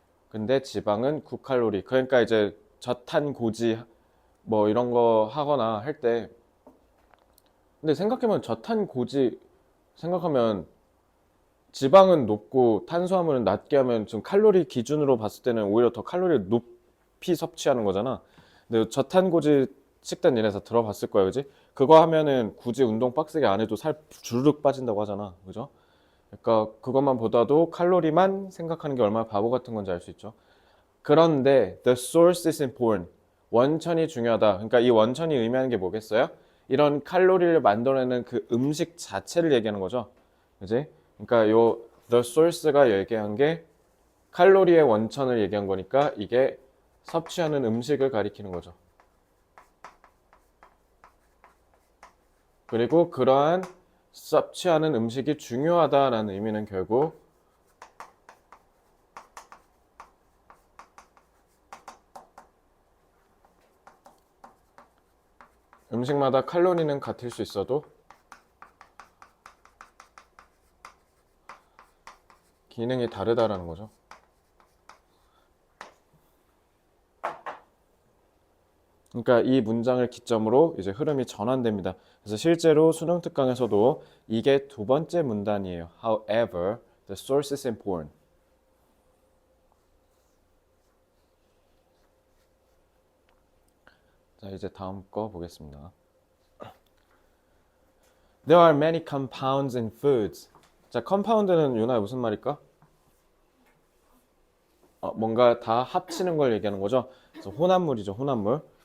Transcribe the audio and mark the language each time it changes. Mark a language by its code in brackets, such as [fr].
[ko] 근데 지방은 9칼로리. 그러니까 이제 저탄고지 뭐 이런 거 하거나 할 때, 근데 생각해보면 저탄고지 생각하면 지방은 높고 탄수화물은 낮게 하면 지금 칼로리 기준으로 봤을 때는 오히려 더 칼로리를 높이 섭취하는 거잖아. 근데 저탄고지 식단 얘네에서 들어봤을 거야, 그지? 그거 하면은 굳이 운동 빡세게 안 해도 살 주르륵 빠진다고 하잖아, 그죠? 그러니까 그것만 보다도 칼로리만 생각하는 게 얼마나 바보 같은 건지 알 수 있죠. 그런데 [en] the source is important. [ko] 원천이 중요하다. 그러니까 이 원천이 의미하는 게 뭐겠어요? 이런 칼로리를 만들어내는 그 음식 자체를 얘기하는 거죠. 그지? 그러니까 요 [en] the source [ko] 가 얘기한 게 칼로리의 원천을 얘기한 거니까 이게 섭취하는 음식을 가리키는 거죠. 그리고 그러한 섭취하는 음식이 중요하다라는 의미는 결국 음식마다 칼로리는 같을 수 있어도 기능이 다르다라는 거죠. 그러니까 이 문장을 기점으로 이제 흐름이 전환됩니다. 그래서 실제로 수능 특강에서도 이게 두 번째 문단이에요. [en] However, the source is important. [ko] 자, 이제 다음 거 보겠습니다. [en] There are many compounds in foods. [ko] 자, compound는 유나야 무슨 말일까? 뭔가 다 합치는 걸 얘기하는 거죠. 그래서 혼합물이죠, 혼합물.